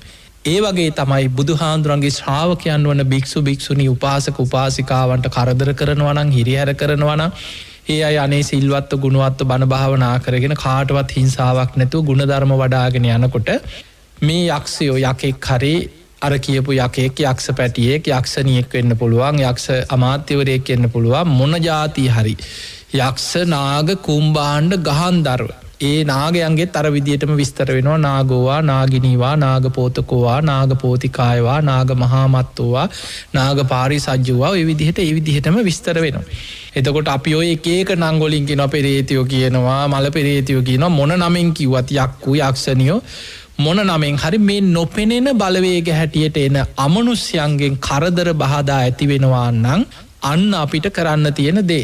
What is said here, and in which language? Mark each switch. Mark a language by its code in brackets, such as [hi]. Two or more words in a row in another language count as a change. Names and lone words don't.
[si] ඒ වගේ තමයි බුදුහාඳුරන්ගේ ශ්‍රාවකයන් වන භික්ෂු භික්ෂුණී උපාසක උපාසිකාවන්ට කරදර කරනවා නම්, හිරිහැර කරනවා නම්, ඒ අය අනේ සිල්වත්ව ගුණවත්ව බණ භාවනා කරගෙන කාටවත් හිංසාවක් නැතුව ගුණධර්ම වඩාගෙන යනකොට මේ යක්ෂයෝ යකෙක් හරි අර කියපු යකෙක්, යක්ෂ පැටියෙක්, යක්ෂණියෙක් වෙන්න පුළුවන්, යක්ෂ අමාත්‍යවරයෙක් වෙන්න පුළුවන්, මොන જાති හරි යක්ෂ නාග කුම්භාණ්ඩ ගහන්ධර්ව ඒ නාගයන්ගේ තර විදියටම විස්තර වෙනවා [pi] නාගෝවා නාගිනීවා නාගපෝතකෝවා නාගපෝතිකායවා නාග මහාමත්තෝවා නාග පාරිසජ්ජුවා [si] ඒ විදිහටම විස්තර වෙනවා. එතකොට අපි ඔය එක නංගොලින් කියනවා පෙරේතයෝ කියනවා මල පෙරේතයෝ කියනවා මොන නමෙන් කිව්වත් යක්කු යක්ෂණියෝ මොන නමෙන් හරි මේ නොපෙනෙන බලවේග හැටියට එන අමනුෂ්‍යයන්ගෙන් කරදර බාධා ඇති වෙනවා නම් අන්න අපිට කරන්න තියෙන දේ.